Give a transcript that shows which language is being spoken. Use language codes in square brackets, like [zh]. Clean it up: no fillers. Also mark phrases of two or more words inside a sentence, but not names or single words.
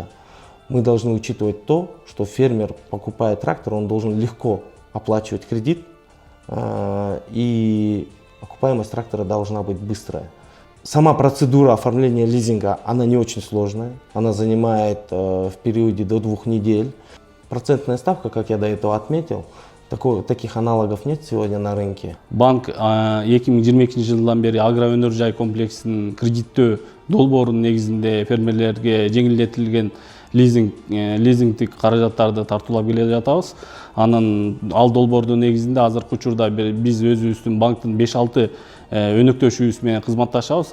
[ru] Мы должны учитывать то, что фермер, покупая трактор, он должен легко оплачивать кредит, и окупаемость трактора должна быть быстрая. Сама процедура оформления лизинга, она не очень сложная, она занимает в периоде до 2 недель. Процентная ставка, как я до этого отметил, таких аналогов нет сегодня на рынке. [ky] Банк 2022 жылдан бери агроөнөр жай комплексин кредиттөө долбоорунун негизинде фермерлерге жеңилдетилген лизингдик каражаттарды тартуулап келе жатабыз. Ал долбоордун негизинде азыркы учурда биз өзүбүздүн банктын 5-6 өнөктөшүбүз менен кызматташабыз.